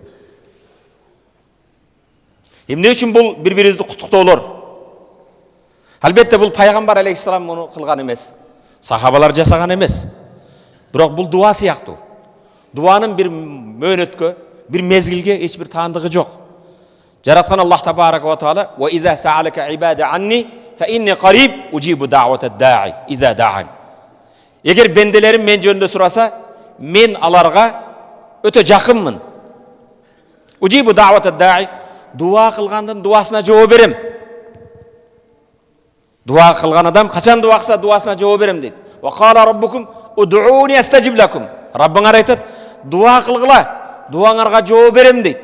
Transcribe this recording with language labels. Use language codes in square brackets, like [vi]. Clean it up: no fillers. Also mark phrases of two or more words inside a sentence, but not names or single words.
[ky] Эмне үчүн бул бири-бирибизди куттуктоолор? Албетте бул пайгамбар алейхиссалам муну кылган эмес. Сахабалар жасаган эмес. Бирок бул дуа сыяктуу. Дуанын бир мөөнөткө, бир мезгилге эч бир таандыгы жок. [ar] Жараткан الله تبارك وتعالى وإذا سألك عبادي عني فإني قريب أجيب دعوة الداع إذا دعان." [ky] Эгер бенделерим мен жөнүндө сураса, мен аларга өтө жакынмын. [ar] أجيب دعوة الداع. [ky] Дуа кылгандын дуасына жооп берем. Дуа кылган адам качан дуа кылса дуасына жооп берем дейт. [ar] وقال ربكم ادعوني أستجب لكم. [ky] Раббыңар айтат, дуа кылгыла, дуаңарга жооп берем дейт.